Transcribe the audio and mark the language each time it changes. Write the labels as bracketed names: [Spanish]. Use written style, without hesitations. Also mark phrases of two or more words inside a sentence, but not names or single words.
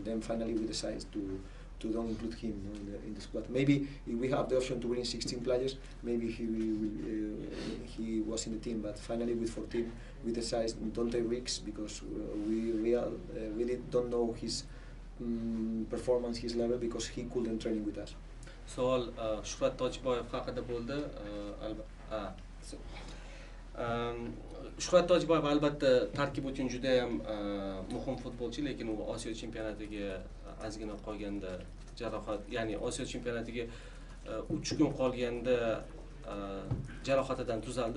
[English] Then finally we decided to don't include him in the squad. Maybe if we have the option to bring 16 players, maybe he was in the team. But finally with 14, we decided don't take risks because we really don't know his performance, his level, because he couldn't train with us. [Uzbek] Savol Shuhrat Tojiboyev haqida bo'ldi. Shuhrat Tojiboyev albatta tarkib uchun juda ham muhim futbolchi, lekin u Osiyo chempionatiga ozgina qolganda jarohat, ya'ni Osiyo chempionatiga 3 kun qolganda jarohatidan tuzaldi.